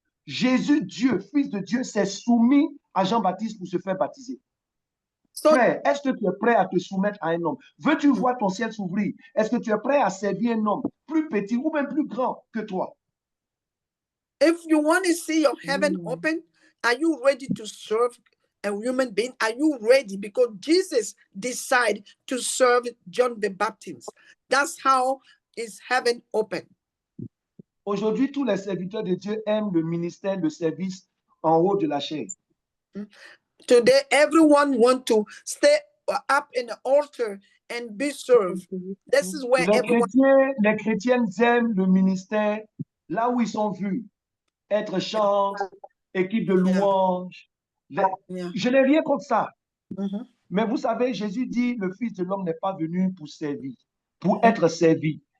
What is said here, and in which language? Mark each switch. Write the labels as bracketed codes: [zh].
[fr] Jésus, Dieu, Fils de Dieu, s'est soumis à Jean-Baptiste pour se faire baptiser. Frère, est-ce que tu es prêt à te soumettre à un homme? Veux-tu voir ton ciel s'ouvrir? Est-ce que tu es prêt à servir un homme plus petit ou même plus grand que toi? [en] If you want to see your heaven open, are you ready to serve a human being? Are you ready? Because Jesus decided to serve John the Baptist. That's how is heaven open. [fr] Aujourd'hui, tous les serviteurs de Dieu aiment le ministère, le service en haut de la chaise. [en] Today, everyone wants to stay up in the altar and be served. This is where [fr] les chrétiennes aiment le ministère là où ils sont vus. Être chant, équipe de louange. Je n'ai rien contre ça. Mais vous savez, Jésus dit, le Fils de l'homme n'est pas venu pour servir, pour être servi.